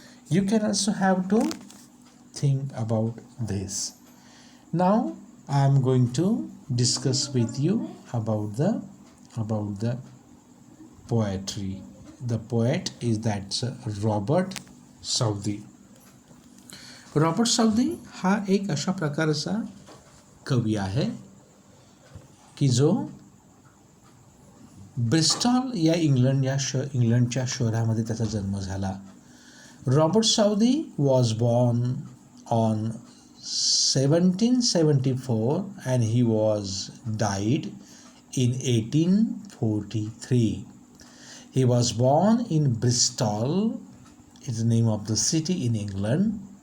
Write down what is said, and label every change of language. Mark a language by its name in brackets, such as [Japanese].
[English] You can also have to think about this. Now I am going to discuss with you about the poetry. The poet is that Robert Southey. [Marathi] Robert Saudi हा एक अशा प्रकारचा कवी आहे की जो Bristol या इंग्लंडच्या शहरामध्ये त्याचा जन्म झाला. [English] Robert Southey was born on 1774 and he was died in 1843. He was born in Bristol, is the name of the city in England.